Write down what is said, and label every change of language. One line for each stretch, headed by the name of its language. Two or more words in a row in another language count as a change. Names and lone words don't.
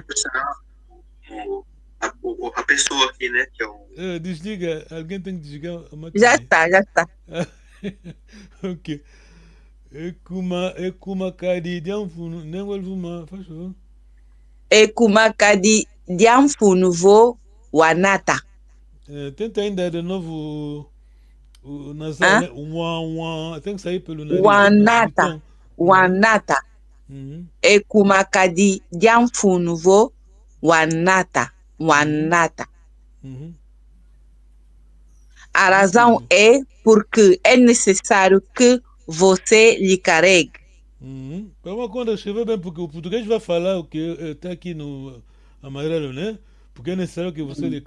Portuguese: Reforçar a pessoa aqui, né? Que é o Desliga, alguém tem que desligar a Já máquina aí. está, já está.
Kimbundu: Ok. Ekuma Karidian Funu.
Portuguese: Nem faz favor.
Kimbundu: Ekumakadi diamfunuvo Wanata.
Portuguese: Tenta ainda de novo o nasal, Hã? né? Tem que sair pelo nariz, do
Kimbundu: Wanata.
Portuguese: tom.
Kimbundu: Wanata. Uhum. Ekumakadi Diamfunuvo. Wanata. Wanata. Uhum.
Portuguese: A Muito razão bem. é porque é necessário que você lhe carregue. Para uma conta escrever bem, porque o português vai falar o que está aqui no amarelo, né? Porque é necessário que você lhe...